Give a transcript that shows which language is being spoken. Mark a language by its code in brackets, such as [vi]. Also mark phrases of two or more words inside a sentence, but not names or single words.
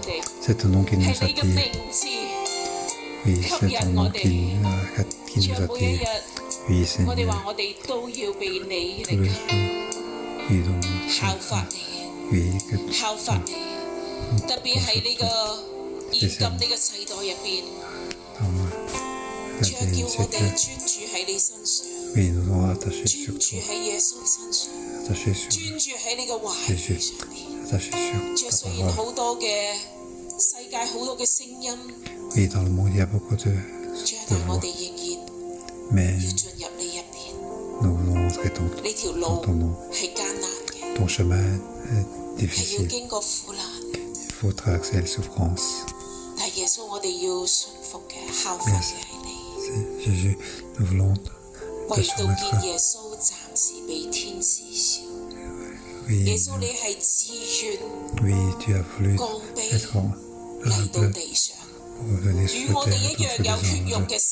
[fr] C'est un nom qui nous attire. Oui, c'est un nom qui nous attire. Oui, Seigneur. Tous les jours, oui, donc, oui, que [yue] 特別喺呢個現今呢個世代入邊，主係叫我哋專注喺你身上，專注喺耶穌身上，專注喺你嘅話語上面。主雖然好多嘅世界好多嘅聲音，主但我哋仍然要進入你入邊。呢條路係艱難嘅，係要經過苦難。 [fr] Il faut traverser les souffrances. Merci. Jésus, nous voulons te soumettre. Oui, tu as voulu être humble pour venir sur terre pour les anges.